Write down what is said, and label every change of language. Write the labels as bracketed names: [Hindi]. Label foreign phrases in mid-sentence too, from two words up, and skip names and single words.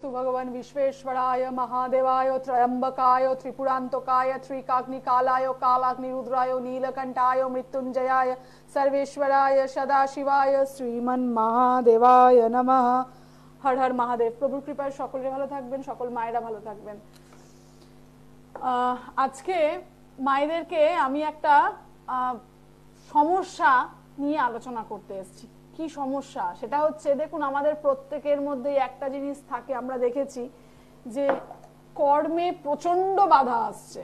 [Sanskrit] भगवान विश्वेश्वराय महादेवाय त्रयंबकाय त्रिपुरांतकाय त्रिकाग्निकालाय कालाग्निरुद्राय नीलकंठाय मृत्युंजयाय सर्वेश्वराय सदाशिवाय श्रीमन महादेवाय नमः। हर हर महादेव। [Bangla] প্রভুর কৃপায় সকলে ভালো থাকবেন, সকল মায়েরা ভালো থাকবেন। আজকে মায়েদেরকে আমি একটা সমস্যা নিয়ে আলোচনা করতে এসেছি। কি সমস্যা সেটা হচ্ছে, দেখুন আমাদের প্রত্যেকের মধ্যে একটা জিনিস থাকে, আমরা দেখেছি যে কর্মে প্রচন্ড বাধা আসছে।